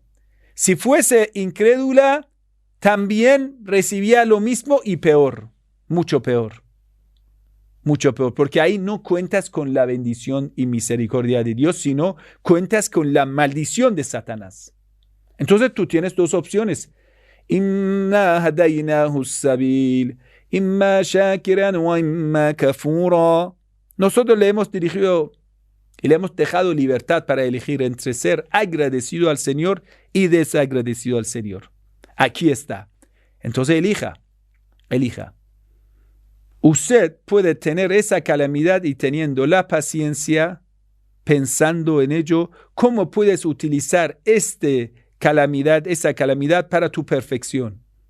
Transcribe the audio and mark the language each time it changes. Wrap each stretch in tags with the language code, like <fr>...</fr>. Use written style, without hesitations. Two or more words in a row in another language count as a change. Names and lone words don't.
<es>Si fuese incrédula, también recibía lo mismo y peor. Mucho peor. Mucho peor. Porque ahí no cuentas con la bendición y misericordia de Dios, sino cuentas con la maldición de Satanás. Entonces tú tienes 2 opciones.</es> <ar>إنا هديناه السبيل إما شاكرا وإما كفورا.</ar> <es>Nosotros le hemos dirigido y le hemos dejado libertad para elegir entre ser agradecido al Señor y desagradecido al Señor. Aquí está. Entonces elija. Usted puede tener esa calamidad y teniendo la paciencia, pensando en ello, ¿cómo puedes utilizar esa calamidad para tu perfección?</es>